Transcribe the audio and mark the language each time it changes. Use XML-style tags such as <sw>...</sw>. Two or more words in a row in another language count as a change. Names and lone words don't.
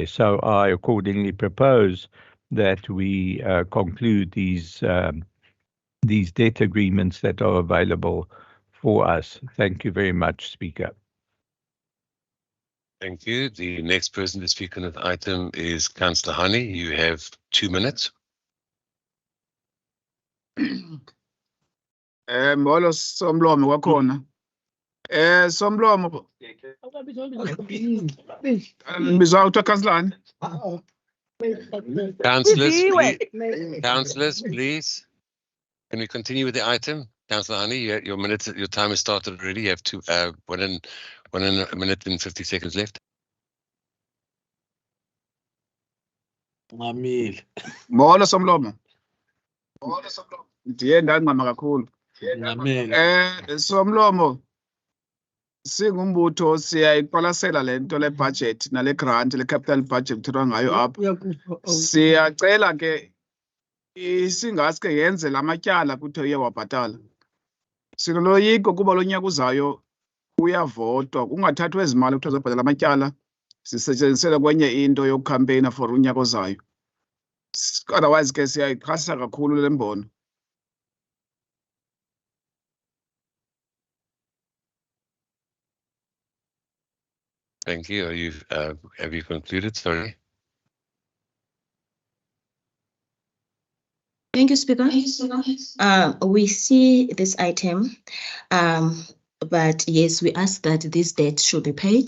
<en>So I accordingly propose that we conclude these debt agreements that are available for us. Thank you very much, Speaker. Thank you. The next person to speak on this item is Councillor Honey. You have 2 minutes.</en> <xh>Molo Somlomo wakhona. Somlomo. Bizawutha kanslani?</xh> <en>Councillors, please. Can we continue with the item? Councillor Honey, your time has started already. You have 1 minute and 50 seconds left.</en> <xh>Molo Somlomo. Ndiye ndangama kakhulu. Somlomo. Singumbutho siyayiqwalasela lento le budget nale grant le</xh> <en>capital budget</en> <xh>kuthethwa ngayo apha. Siyacela ke singaske yenze lamatyala kuthe uye wabhatala. Sinoloyiko kuba lo nyaka uzayo uyavotwa kungathathwa ezimali kuthiwa zobhatala amatyala sisetyenziselwe kwenye into yokukhampeyina for unyaka ozayo. Otherwise ke siyayixhasa kakhulu le mbono.</xh> <en>Thank you. Have you concluded? Sorry. Thank you, Speaker. We see this item, but yes, we ask that this debt should be paid.</en>